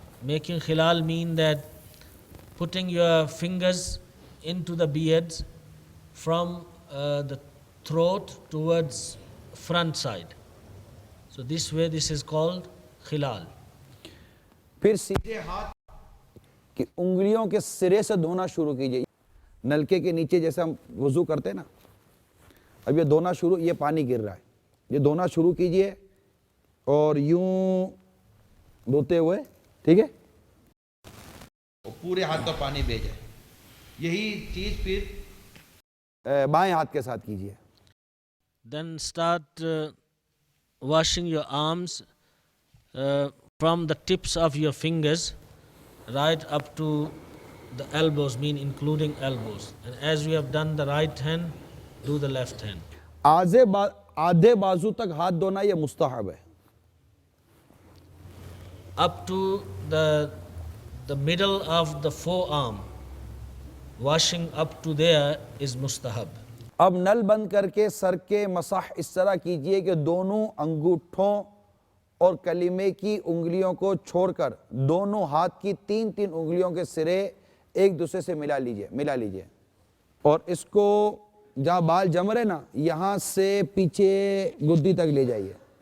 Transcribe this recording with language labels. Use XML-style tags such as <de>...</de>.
<en>Making khilal means that putting your fingers into the beards from the throat towards front side. So this way, this is called khilal.</en> <hi>फिर सीधे हाथ की उंगलियों के सिरे से धोना शुरू कीजिए। नलके के नीचे जैसे हम वुजू करते हैं ना, अब ये धोना शुरू, ये पानी गिर रहा है, ये धोना शुरू कीजिए और यूं धोते हुए, ठीक है, और पूरे हाथ का पानी बह जाए। यही चीज फिर बाएं हाथ के साथ कीजिए।</hi> <en>Then start washing your arms from the tips of your fingers right up to the elbows, mean including elbows. And as we have done the right hand, do the left hand.</en> <hi>आधे बाजू तक हाथ धोना ये मुस्तहब है।</hi> <en>Up to the middle of the forearm, washing up to there is mustahab.</en> <hi>अब नल बंद करके सर के मसाह इस तरह कीजिए कि दोनों अंगूठों और कलीमे की उंगलियों को छोड़कर दोनों हाथ की 3-3 उंगलियों के सिरे एक दूसरे से मिला लीजिए और इसको जहाँ बाल जम रहे ना, यहाँ से पीछे गुद्दी तक ले जाइए।</hi>